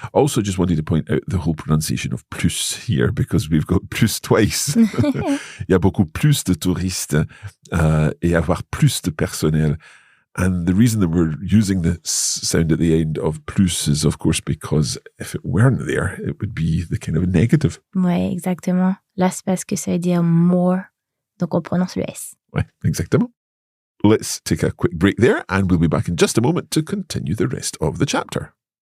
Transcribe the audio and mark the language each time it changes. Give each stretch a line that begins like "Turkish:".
English: Also, just wanted to point out the whole pronunciation of plus here because we've got plus twice.
French: Il y a beaucoup plus de touristes et avoir plus de personnel.
English: And the reason that we're using the sound at the end of plus is, of course, because if it weren't there, it would be the kind of a negative.
French: Ouais, exactement. Là, c'est parce que ça veut dire more. Donc, on prononce le S. Ouais, exactement.
English: Let's take a quick break there and we'll be back in just a moment to continue the rest of the chapter.